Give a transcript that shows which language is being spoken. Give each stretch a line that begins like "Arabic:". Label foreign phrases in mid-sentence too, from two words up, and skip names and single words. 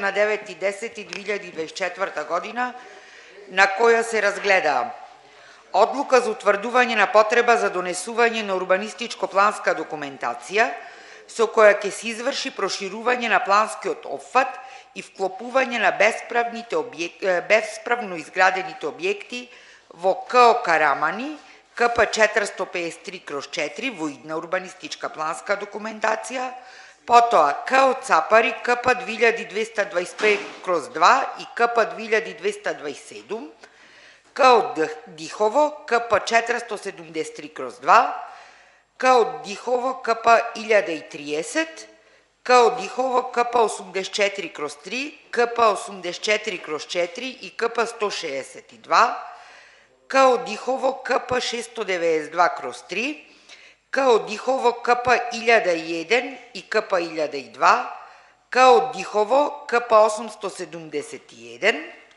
Macedonian: на 9.10.2024 година, на која се разгледаа одлука за утврдување на потреба за донесување на урбанистичко-планска документација, со која ќе се изврши проширување на планскиот опфат и вклопување на бесправно изградените објекти во КО Карамани, КП 453/4 во идна урбанистичка планска документација, потоа КО Цапари КП 2225/2 и КП 2227, КО Дихово КП 473/2, КО Дихово КП 1030, КО Дихово КП 84/3, КП 84/4 и КП 162, КО Дихово КП 692/3, КО Дихово КП 1001 и КП 1002, КО Дихово КП 871,